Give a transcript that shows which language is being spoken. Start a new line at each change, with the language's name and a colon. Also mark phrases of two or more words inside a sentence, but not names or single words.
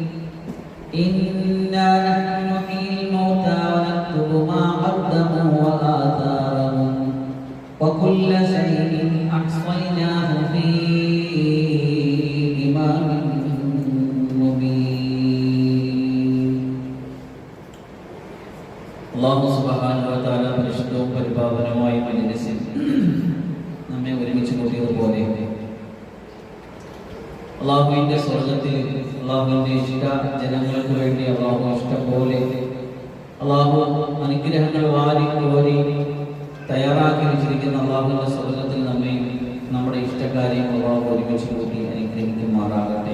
Arabic: إنا نحن نحيي الموتى ونكتب ما قدموا وآثارهم وكل شيء أحصيناه في إمام مبين الله سبحانه وتعالى
Malayalam: പരിശുദ്ധവും പരിപാവനവുമായ മജ്‌ലിസിൽ നമ്മെ ഒരുമിച്ച് കൂട്ടിയതുപോലെ അള്ളാഹുവിന്റെ സ്വർഗത്തിൽ അള്ളാഹുവിന്റെ ഇഷ്ട ജനങ്ങൾക്ക് വേണ്ടി അള്ളാഹു ഇഷ്ടം പോലെ അള്ളാഹു അനുഗ്രഹങ്ങൾ വാരി കോരി തയ്യാറാക്കി വെച്ചിരിക്കുന്ന അള്ളാഹുവിന്റെ സ്വർഗത്തിൽ നമ്മെ നമ്മുടെ ഇഷ്ടക്കാരെയും അള്ളാഹു ഒരുമിച്ച് കൂട്ടി അനുഗ്രഹിക്കുമാറാകട്ടെ.